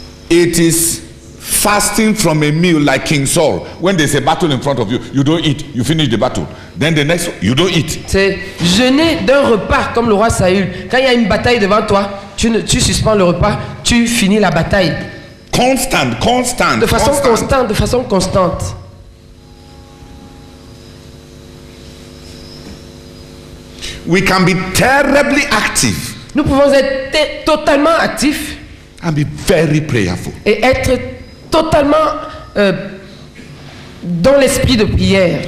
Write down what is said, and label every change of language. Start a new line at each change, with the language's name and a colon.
English: It is fasting from a meal like King Saul. When there's a battle in front of you, you don't eat. You finish the battle. Then the next, you don't eat.
French: C'est jeûner d'un repas comme le roi Saül. Quand il y a une bataille devant toi, tu suspends le repas, tu finis la bataille.
English: Constant.
French: De façon constante.
English: We can be terribly active
French: Nous pouvons être totalement actifs
English: and be very prayerful.
French: et être totalement dans l'esprit de prière.